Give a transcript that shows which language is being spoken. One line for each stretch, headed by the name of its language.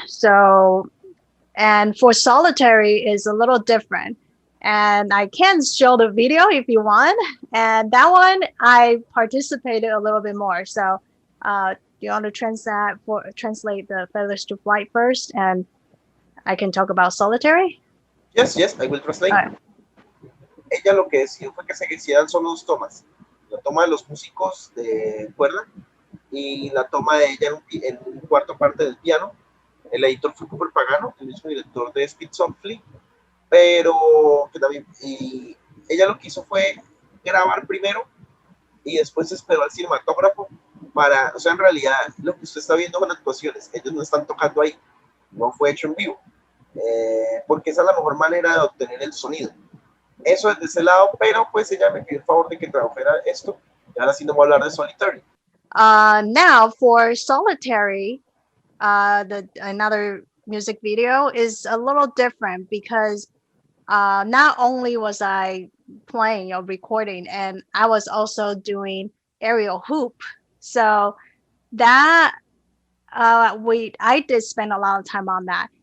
English: So, and for Solitary is a little different. And I can show the video if you want. And that one I participated a little bit more. So do you want to translate the Feathers to Flight first, and I can talk about Solitary? Yes, I will translate. Right.
Spanish: Ella lo que decidió fue que se hicieran solo 2 tomas. La toma de los músicos de cuerda y la toma de ella en un cuarto parte del piano. El editor fue Cooper Pagano, el mismo director de Speak Softly, pero que también, y ella lo que hizo fue grabar primero y después esperó al cinematógrafo para, o sea, en realidad lo que usted está viendo son actuaciones, ellos no están tocando ahí, no fue hecho en vivo, porque esa es la mejor manera de obtener el sonido. Eso es de ese lado, pero pues ella me pidió el favor de que trabajara esto, y ahora sí no voy a hablar de Solitary.
English: Now for Solitary, another music video is a little different because not only was I playing or recording, and I was also doing aerial hoop. So that I did spend a lot of time on that.